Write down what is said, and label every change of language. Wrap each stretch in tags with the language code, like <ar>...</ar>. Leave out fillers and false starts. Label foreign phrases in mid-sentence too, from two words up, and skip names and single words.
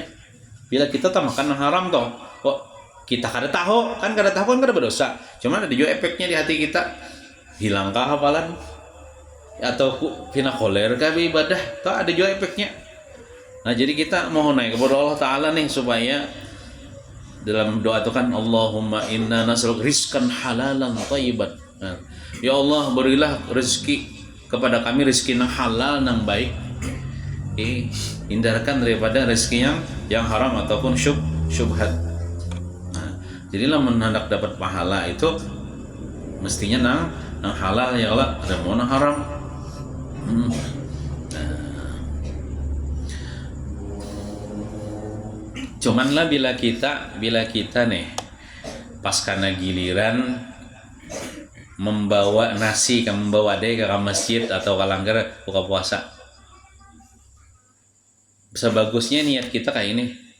<bjn>Bila kita tak makan haram toh, kok kita kada tahu kan kada berdosa. Cuman ada juga efeknya di hati kita. Hilangkah hafalan atau kena koler kah ibadah? Toh ada juga efeknya. Nah jadi kita mohon naik kepada Allah Taala nih supaya dalam doa itu kan</bjn> <ar>اللهم إنا نسألك رزقا حلالا طيبا.</ar> <bjn>Ya Allah berilah rezeki kepada kami rezeki yang halal yang baik. Hindarkan daripada rezeki yang haram ataupun syubhat. Jadilah hendak dapat pahala itu mestinya nang halal ya Allah, ada mau nang haram. Cuman lah bila kita nih pas karena giliran membawa nasi membawa deh ke masjid atau ke langgar buka puasa, sebagusnya niat kita kayak ini</bjn>